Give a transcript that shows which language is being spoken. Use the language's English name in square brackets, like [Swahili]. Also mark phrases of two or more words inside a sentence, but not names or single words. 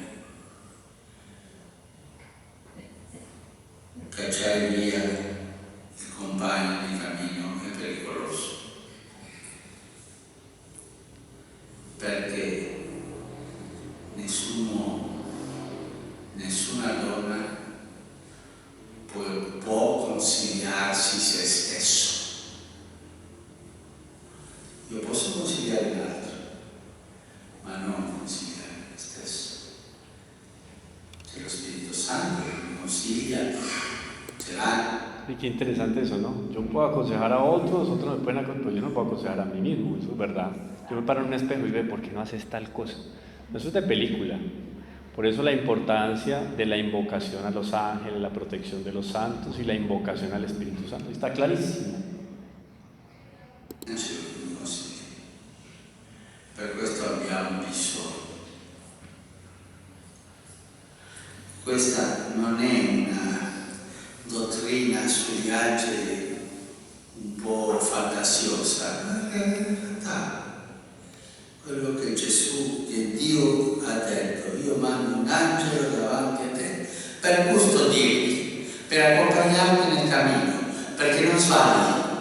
[Italian] Cacciare via il compagno di cammino è pericoloso, perché nessun uomo, nessuna donna può consigliarsi se stesso. Io posso consigliare l'altro, ma non consigliare me stesso. C'è lo Spirito Santo che mi consiglia, ce l'ha. [Spanish] Y qué interesante eso, ¿no? Yo puedo aconsejar a otros, otros me pueden aconsejar, pero yo no puedo aconsejar a mí mismo, eso es verdad. Yo me paro en un espejo y veo, ¿por qué no haces tal cosa? Eso es de película. Por eso la importancia de la invocación a los ángeles, la protección de los santos y la invocación al Espíritu Santo. Está clarísimo. [Italian] Per questo abbiamo bisogno. Questa non è una dottrina sugli angeli un po' fantasiosa, ma è in realtà quello che Gesù, che Dio ha detto: io mando un angelo davanti a te per custodirti, per accompagnarti nel cammino, perché non sbagli.